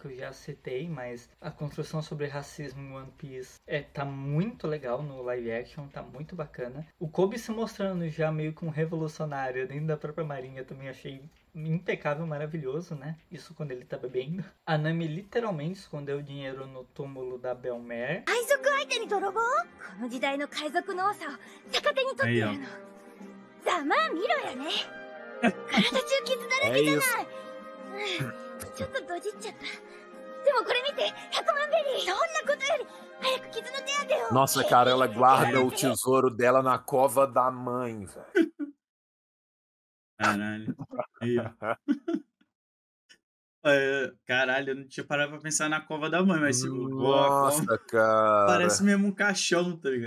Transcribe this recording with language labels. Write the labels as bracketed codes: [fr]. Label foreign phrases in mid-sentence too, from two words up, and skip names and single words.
[pt] Que eu já citei, mas a construção sobre racismo em One Piece tá muito legal no [en] live action, [pt] tá muito bacana. O Kobe se mostrando já meio que um revolucionário dentro da própria marinha também achei impecável, maravilhoso, né? Isso quando ele tá bebendo. A Nami literalmente escondeu o dinheiro no túmulo da Belmer. [ja] 海賊相手に泥棒？この時代の海賊の多さを逆手に取ってやるの。ざまあ見ろやね。体中傷だらけじゃない。ちょっとドジっちゃった。でもこれ見て、100万ベリー。そんなことより早く傷の手当てを。 [pt] Nossa, cara, ela guarda o tesouro dela na cova da mãe, velho. Caralho. Aí, ó. É, caralho, eu não tinha parado pra pensar na cova da mãe, mas tipo, pô, a cova Nossa, cara. parece mesmo um caixão, tá ligado?